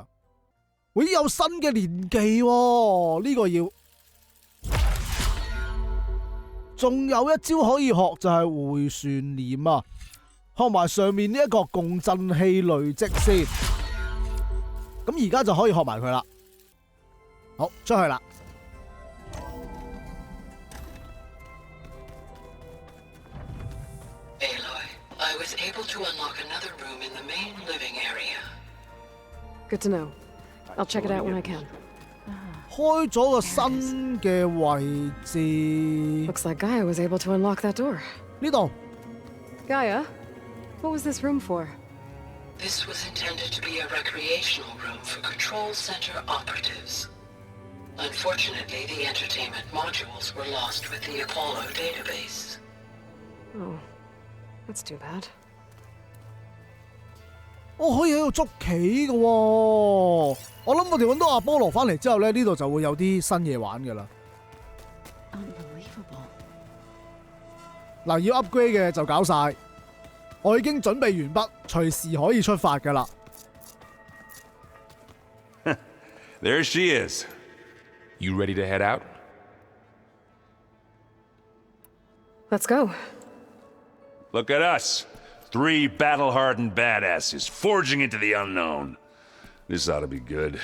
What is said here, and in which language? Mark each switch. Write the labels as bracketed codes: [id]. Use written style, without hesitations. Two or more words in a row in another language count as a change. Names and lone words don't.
[yue] 會有新嘅連技喎，呢個要。仲有一招可以學就係回旋斬啊！學埋上面呢一個共振器累積先，咁而家就可以學埋佢啦。好，出去啦。 [en] Aloy, I was able to unlock another room in the main living area. Good to know. I'll check it out when I can. [yue] 開咗個新嘅位置。 [en] Looks like Gaia was able to unlock that door. [yue] 呢度。 [en] Gaia, what was this room for? This was intended to be a recreational room for Control Center operatives. Unfortunately, the entertainment modules were lost with the Apollo database. Oh, that's too bad. [yue] 我可以喺度捉棋嘅喎，我諗我哋揾到阿波羅翻嚟之後咧，呢度就會有啲新嘢玩㗎啦。 [en] Unbelievable. [yue] 嗱，要 upgrade 嘅就搞晒，我已經準備完畢，隨時可以出發㗎啦。 [en] There she is. You ready to head out? Let's go. Look at us. 3 battle-hardened badasses forging into the unknown. This ought to be good.